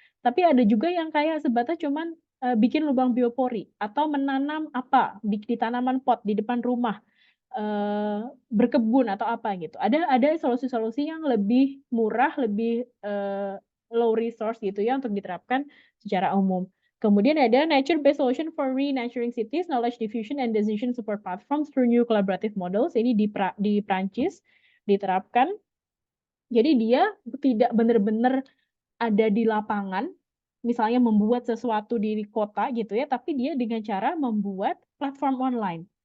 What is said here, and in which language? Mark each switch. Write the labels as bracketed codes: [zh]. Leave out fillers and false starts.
[id] Tapi ada juga yang kayak sebatas cuman bikin lubang biopori atau menanam apa di tanaman pot di depan rumah, berkebun atau apa gitu. Ada solusi-solusi yang lebih murah, lebih [en] low resource [id] gitu ya untuk diterapkan secara umum. Kemudian ada [en] nature-based solution for re-naturing cities, knowledge diffusion and decision support platforms through new collaborative models. [id] Ini di Prancis diterapkan. Jadi dia tidak benar-benar ada di lapangan, misalnya membuat sesuatu di kota gitu ya, tapi dia dengan cara membuat platform online.